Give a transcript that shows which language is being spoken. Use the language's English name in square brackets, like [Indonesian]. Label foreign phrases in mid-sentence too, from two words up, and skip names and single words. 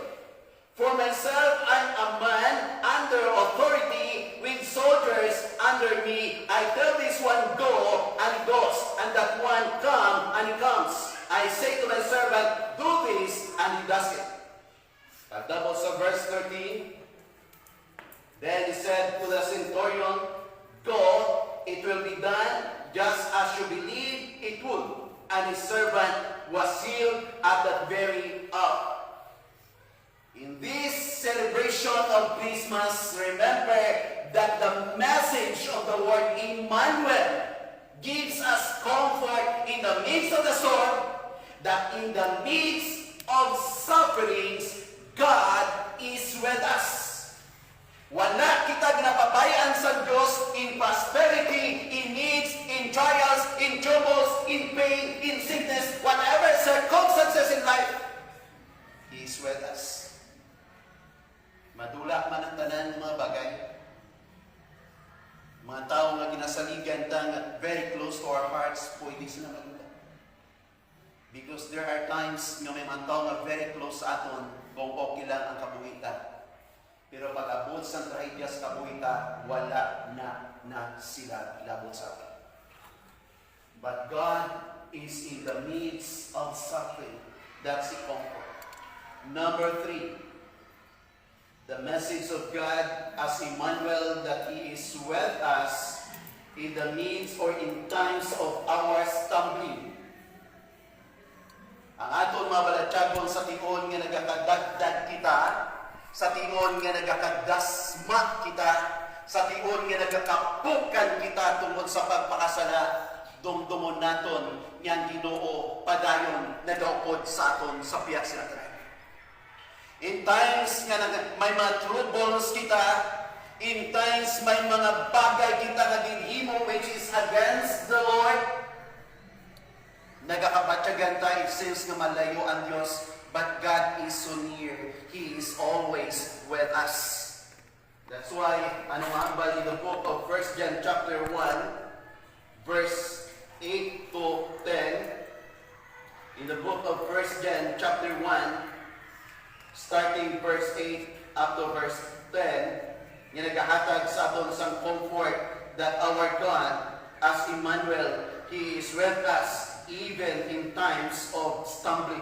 [English] For myself, I'm a man under authority with soldiers under me. I tell this one, go, and he goes, and that one, come, and he comes. I say to my servant, do this, and he does it. [Hiligaynon] Tapos sa verse 13, [English] then he said to the centurion, go, it will be done just as you believe it would. And his servant was healed at that very hour. In this celebration of Christmas, remember that the message of the word Emmanuel gives us comfort in the midst of the storm, that in the midst of sufferings, God is with us. [Hiligaynon] Wala kita ginapabayaan sa Diyos [English] in prosperity, in needs, in trials, in troubles, in pain, in sickness, whatever circumstances in life, He is with us. [Hiligaynon] Madula man ang tanan mga bagay. Mga tao nga ginasaligan nga [English] very close to our hearts, [Hiligaynon] pwede sila madula. [English] Because there are times [Hiligaynon] nga may mga tao nga [English] very close [Hiligaynon] sa aton, kung okay lang ang kabuhitan. Pero pag abot sa trahedya sa kabuhitan, wala na sila labot sa atin. [English] But God is in the midst of suffering. That's the comfort. Number 3. The message of God as Emmanuel, that He is with us in the midst or in times of our stumbling. [Hiligaynon] Ang aton mga balatyagon sa tion nga nagakadagdag kita, sa tion nga nagakadasma kita, sa tion nga nagakapukan kita tungkol sa pagpakasala, dumdumon naton niyang Ginoo padayon na daupod sa aton sa piyak sinatry. [English] In times [Hiligaynon] nga may mga troubles kita, [English] in times [Hiligaynon] may mga bagay kita na ginhimo [English] which is against the Lord, [Hiligaynon] nagakabatyagan tayo, [English] it seems [Hiligaynon] nga malayo ang Diyos, [English] but God is so near. He is always with us. That's why, [Hiligaynon] ano nga ba [English] in the book of 1 John chapter 1, verse 8 to 10, in the book of 1 John chapter 1, starting verse 8 up to verse 10, [Hiligaynon] nga nagahatag sa aton sang [English] comfort that our God, as Emmanuel, He is with us even in times of stumbling.